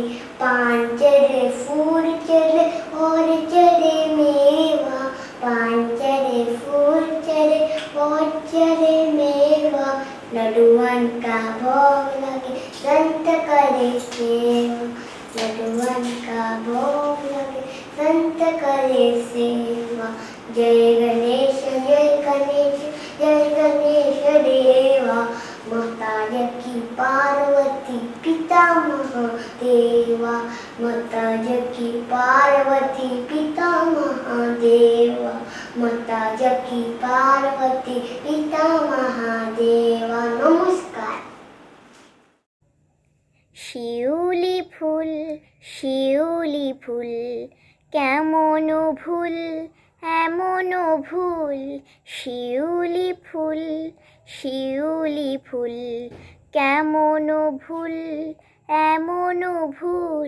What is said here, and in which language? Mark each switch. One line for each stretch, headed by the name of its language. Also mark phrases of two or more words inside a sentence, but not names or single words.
Hindi: पांच चढ़े फूल चढ़े और चढ़े मेवा, पांच चढ़े फूल चढ़े और चढ़े मेवा। लड्डुअन का भोग लगे संत करे सेवा, लड्डुअन का भोग लगे संत करे सेवा। जय गणेश जय गणेश जय गणेश देवा, माता जकी पार्वती पिता महादेवा, माता जकी पार्वती पिता महादेवा, माता जकी पार्वती पिता महादेवा। नमस्कार।
Bangla: শিউলি ফুল কেমন ভুল এমন ভুল। শিউলি ফুল কেমন ভুল এমন ভুল।